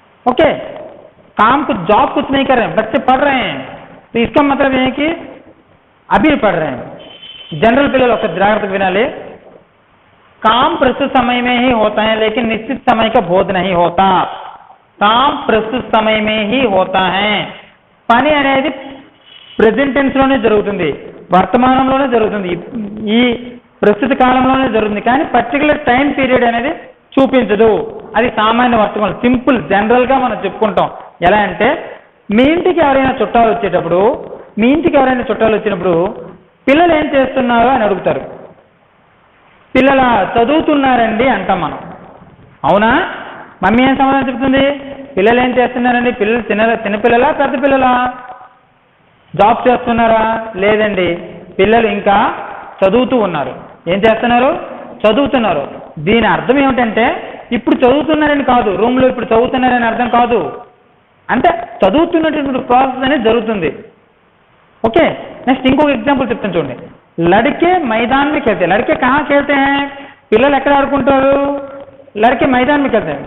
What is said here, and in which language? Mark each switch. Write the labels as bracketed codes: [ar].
[hi] Okay, काम कुछ, job कुछ नहीं कर रहे हैं, बच्चे पढ़ रहे हैं, तो इसका मतलब यह है कि अभी पढ़ रहे हैं। जनरल पिల్లలు [te] ఒక జాగ్రత్త వినాలి, [hi] काम प्रस्तुत समय में ही होता है लेकिन निश्चित समय का बोध नहीं होता। काम प्रस्तुत समय में ही होता है, [te] పని అనేది ప్రెజెంట్ టెన్స్ లోనే జరుగుతుంది, వర్తమానంలోనే జరుగుతుంది, ఈ ప్రస్తుత కాలంలోనే జరుగుతుంది, కానీ పర్టికులర్ టైం పీరియడ్ అనేది చూపించదు. అది సామాన్య వర్తమానం, సింపుల్ జనరల్గా మనం చెప్పుకుంటాం. ఎలా అంటే, మీ ఇంటికి ఎవరైనా చుట్టాలు వచ్చినప్పుడు పిల్లలు ఏం చేస్తున్నారు అని అడుగుతారు. పిల్లల చదువుతున్నారండి అంటాం మనం, అవునా? మమ్మీ ఏం సమాధానం చెప్తుంది? పిల్లలు ఏం చేస్తున్నారండి? పిల్లలు చిన్నపిల్లలా పెద్ద పిల్లలా? జాబ్ చేస్తున్నారా? లేదండి, పిల్లలు ఇంకా చదువుతూ ఉన్నారు. ఏం చేస్తున్నారు? చదువుతున్నారు. దీని అర్థం ఏమిటంటే, ఇప్పుడు చదువుతున్నారని కాదు, రూమ్లో ఇప్పుడు చదువుతున్నారని అర్థం కాదు, అంటే చదువుతున్నటువంటి ప్రాసెస్ అనేది జరుగుతుంది. ఓకే, నెక్స్ట్ ఇంకొక ఎగ్జాంపుల్ చెప్తాను చూడండి. [hi] లడికే మైదాన్ में खेलते, लड़के कहाँ खेलते हैं? [te] పిల్లలు ఎక్కడ ఆడుకుంటారు? [hi] లడికే మైదాన్ में खेलते हैं.